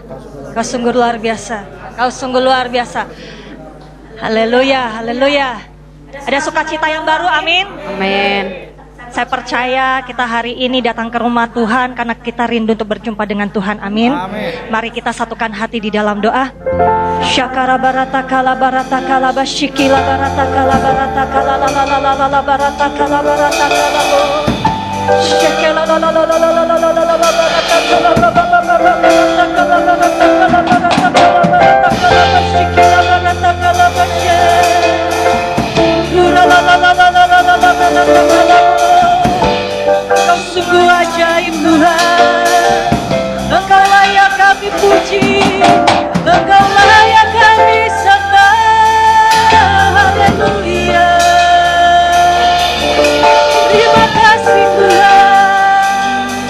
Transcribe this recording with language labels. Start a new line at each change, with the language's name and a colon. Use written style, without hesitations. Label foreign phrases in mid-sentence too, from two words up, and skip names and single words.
Indonesian: Engkau sungguh luar biasa. Engkau sungguh luar biasa. Haleluya, haleluya. Ada sukacita yang baru, amin. Amin. Saya percaya kita hari ini datang ke rumah Tuhan karena kita rindu untuk berjumpa dengan Tuhan. Amin. Amin. Mari kita satukan hati di dalam doa. Syakara barata kala barata kala basyikila barata kala barata kala la la la la la la barata kala barata kala lo. Syakala la la la la la la la la la barata kala la barata kala barata kala barata kala barata kala basyikila barata kala basyik. La la la la la la la la la barata kala. Engkau sungguh ajaib Tuhan, Engkau layak kami puji, Engkau layak kami sembah. Haleluya. Terima kasih Tuhan.